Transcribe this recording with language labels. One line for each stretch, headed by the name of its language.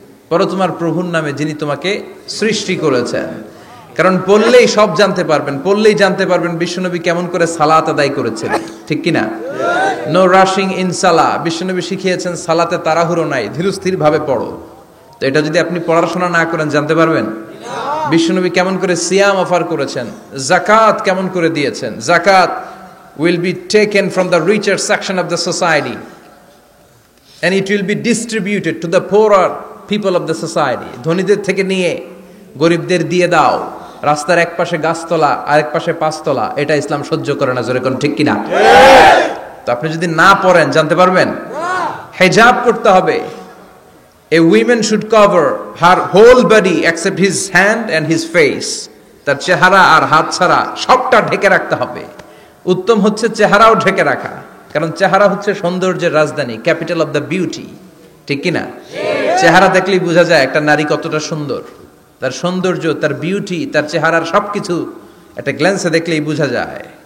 Bangla: পড়ো তোমার প্রভুর নামে যিনি তোমাকে সৃষ্টি করেছেন। কারণ পড়লেই সব জানতে পারবেন, পড়লেই জানতে পারবেন বিশ্বনবী কেমন করে সালাত আদায় করেছেন, ঠিক কিনা?
English: No rushing in সালাহ।
Bangla: বিশ্বনবী শিখিয়েছেন সালাতে তাড়াহুড়ো নাই, ধীরস্থির ভাবে পড়ো। তো এটা যদি আপনি পড়াশোনা না করেন জানতে পারবেন? বিশ্বনবী কেমন করে সিয়াম অফার করেছেন, যাকাত কেমন করে দিয়েছেন।
English: যাকাত will be taken from the richer section of the society and it will be distributed to the poorer people of the society.
Bangla: ধনীদের থেকে নিয়ে গরিবদের দিয়ে দাও। রাস্তার এক পাশে গাছতলা আর এক পাশে পাঁচতলা, এটা ইসলাম সহ্য করে না। জোরে কোন ঠিক কিনা? তো আপনি যদি না পড়েন জানতে পারবেন? হিজাব করতে হবে।
English: A woman should cover her whole body except his hand and his face.
Bangla: তার চেহারা আর হাত ছাড়া সবটা ঢেকে রাখতে হবে। উত্তম হচ্ছে চেহারাও ঢেকে রাখা, কারণ চেহারা হচ্ছে সৌন্দর্যের রাজধানী,
English: capital of the beauty,
Bangla: ঠিক কিনা? চেহারা দেখলেই বোঝা যায় একটা নারী কতটা সুন্দর। তার সৌন্দর্য, তার বিউটি, তার চেহারার সবকিছু একটা গ্ল্যান্সে দেখলেই বোঝা যায়।